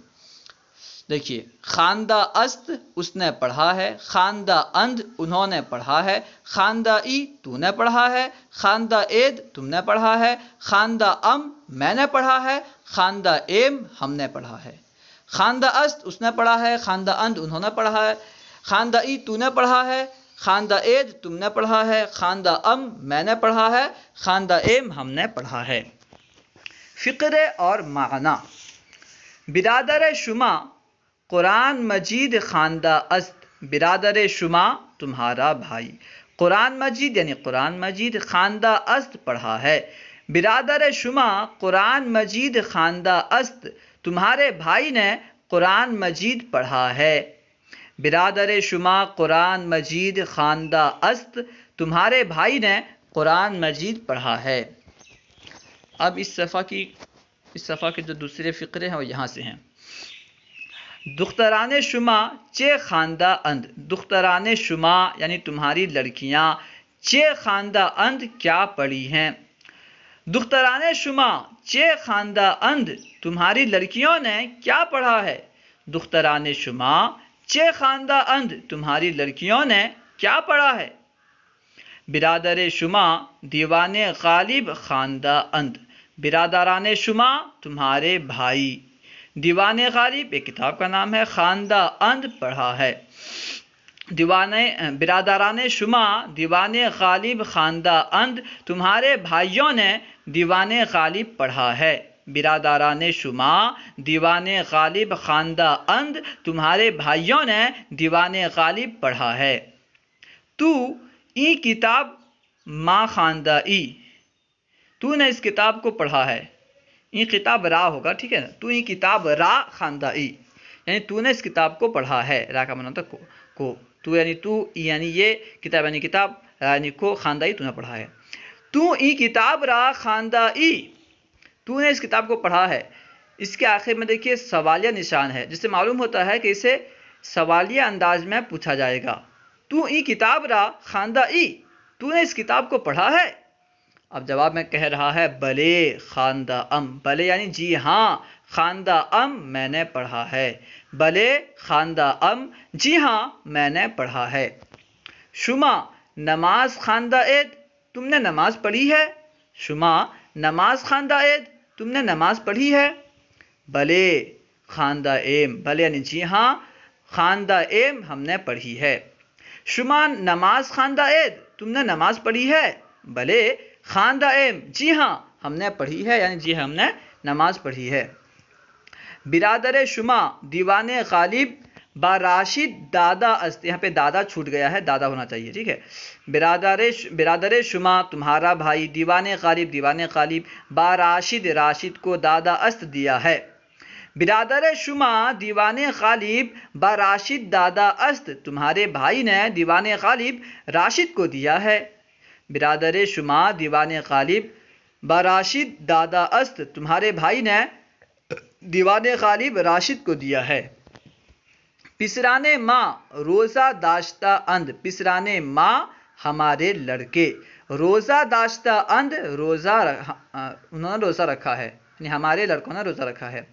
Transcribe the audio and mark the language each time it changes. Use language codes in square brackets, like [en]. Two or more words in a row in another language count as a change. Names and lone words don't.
[ur] دیکھیے، [fa] خواندہ است [ur] اس نے پڑھا ہے، [fa] خواندہ اند [ur] انہوں نے پڑھا ہے، [fa] خواندہ ای [ur] تو نے پڑھا ہے، [fa] خواندہ اید [ur] تم نے پڑھا ہے، [fa] خواندہ ام [ur] میں نے پڑھا ہے، [fa] خواندہ ایم [ur] ہم نے پڑھا ہے۔ [fa] خواندہ است [ur] اس نے پڑھا ہے، [fa] خواندہ اند [ur] انہوں نے پڑھا ہے، [fa] خواندہ ای [ur] تو نے پڑھا ہے، [fa] خواندہ اید [ur] تم نے پڑھا ہے، [fa] خواندہ ام [ur] میں نے پڑھا ہے، [fa] خواندہ ایم [ur] ہم نے پڑھا ہے۔ فقرے اور معنی۔ [fa] برادر شما قرآن مجید خواندہ است، برادر شما [ur] تمہارا بھائی۔ قرآن مجید یعنی قرآن مجید [fa] خواندہ است [ur] پڑھا ہے۔ [fa] برادر شما قرآن مجید خواندہ است، [ur] تمہارے بھائی نے قرآن مجید پڑھا ہے۔ [fa] برادر شما قرآن مجید خواندہ است، [ur] تمہارے بھائی نے قرآن مجید پڑھا ہے۔ اب اس صفحہ کے جو دوسرے فقرے ہیں وہ یہاں سے ہیں۔ [fa] دختران شما چے خواندہ اند، دختران شما [ur] یعنی تمہاری لڑکیاں [fa] چے خواندہ اند [ur] کیا پڑھی ہیں۔ [fa] دختران شما چے خواندہ اند، [ur] تمہاری لڑکیوں نے کیا پڑھا ہے۔ [fa] دختران شما چے خواندہ اند، [ur] تمہاری لڑکیوں نے کیا پڑھا ہے۔ [fa] برادر شما دیوان غالب خواندہ اند، برادران شما [ur] تمہارے بھائی۔ دیوان غالب ایک کتاب کا نام ہے، [fa] خواندہ اند [ur] پڑھا ہے۔ [fa] برادران شما دیوان غالب خواندہ اند، [ur] تمہارے بھائیوں نے دیوان غالب پڑھا ہے۔ [fa] برادران شما دیوان غالب خواندہ اند، [ur] تمہارے بھائیوں نے دیوان غالب پڑھا ہے۔ [fa] تو ای کتاب ما خواندہ ای، [ur] تو نے اس کتاب کو پڑھا ہے۔ یہ [fa] کتاب را [ur] ہوگا، ٹھیک ہے نا، تو یہ [fa] کتاب را خواندہ ای، [ur] یعنی تو نے اس کتاب کو پڑھا ہے۔ را کا معنی ہوتا ہے کو، تو یعنی تو، یعنی یہ کتاب یعنی کتاب، یعنی کو، [fa] خواندہ ای [ur] تو نے پڑھا ہے۔ [fa] تو ای کتاب را خواندہ ای، [ur] تو نے اس کتاب کو پڑھا ہے۔ اس کے آخر میں دیکھیے سوالیہ نشان ہے، جس سے معلوم ہوتا ہے کہ اسے سوالیہ انداز میں پوچھا جائے گا۔ [fa] تو ای کتاب را خواندہ ای، [ur] تو نے اس کتاب کو پڑھا ہے۔ اب جواب میں کہہ رہا ہے [fa] بلے خواندہ ام، [ur] بلے یعنی جی ہاں، [fa] خواندہ ام [ur] میں نے پڑھا ہے۔ [fa] بلے خواندہ ام، [ur] جی ہاں میں نے پڑھا ہے۔ [fa] شما نماز خواندہ اید، [ur] تم نے نماز پڑھی ہے۔ [fa] شما نماز خواندہ اید، [ur] تم نے نماز پڑھی ہے؟ [fa] بلے خواندہ ایم، [ur] بلے یعنی جی ہاں، [fa] خواندہ ایم [ur] ہم نے پڑھی ہے۔ [fa] شما نماز خواندہ اید، [ur] تم نے نماز پڑھی ہے؟ [fa] بلے خواندہ ایم، [ur] جی ہاں ہم نے پڑھی ہے، یعنی جی ہم نے نماز پڑھی ہے۔ [fa] برادر شما دیوان غالب با راشد دادا است، [ur] یہاں پہ دادا چھوٹ گیا ہے، دادا ہونا چاہیے، ٹھیک ہے۔ [fa] برادر شما [ur] تمہارا بھائی دیوان غالب با راشد، راشد کو [fa] دادا است [ur] دیا ہے۔ [fa] برادر شما دیوان غالب با راشد دادا است، [ur] تمہارے بھائی نے دیوان غالب راشد کو دیا ہے۔ [fa] برادر شما دیوان غالب با راشد دادا است، [ur] تمہارے بھائی نے دیوان غالب راشد کو دیا ہے۔ [fa] پسرانے ماں روزہ داشتہ اند، پسرانے ماں [ur] ہمارے لڑکے، [fa] روزہ داشتہ اند [ur] انہوں نے روزہ رکھا ہے، یعنی ہمارے لڑکوں نے روزہ رکھا ہے۔